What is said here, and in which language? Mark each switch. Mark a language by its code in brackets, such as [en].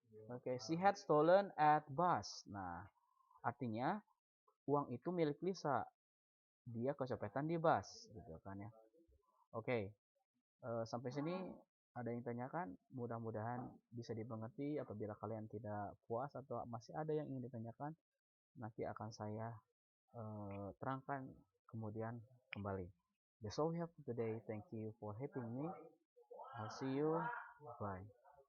[en] Oke, she had stolen at bus. [id] Nah, artinya uang itu milik Lisa. Dia kecopetan di bus, gitu kan ya. Oke, sampai sini ada yang tanyakan? Mudah-mudahan bisa dimengerti. Apabila kalian tidak puas atau masih ada yang ingin ditanyakan, nanti akan saya terangkan kemudian kembali. [en] That's all we have for today. Thank you for helping me. I'll see you. Bye.